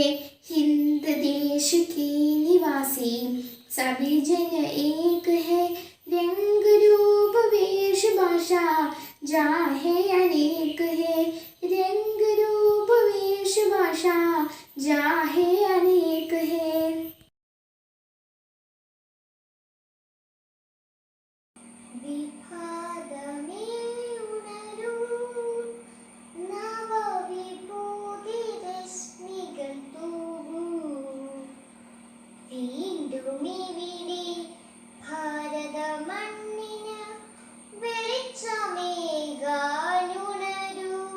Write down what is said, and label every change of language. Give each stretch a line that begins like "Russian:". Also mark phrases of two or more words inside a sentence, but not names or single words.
Hindi: हिंद देश के निवासी सभी जन एक है, रंग रूप वेश भाषा जाहे अनेक है. रंग रूप वेश भाषा जाहे अनेक है.
Malayalam: വിഭാഗമേ ഉണരൂ, നവവിഭൂതി രശ്മികൾ തൂവൂ. വീണ്ടും ഇവിടെ ഭാരത മണ്ണിന് വെളിച്ചമേകാനുണരൂ.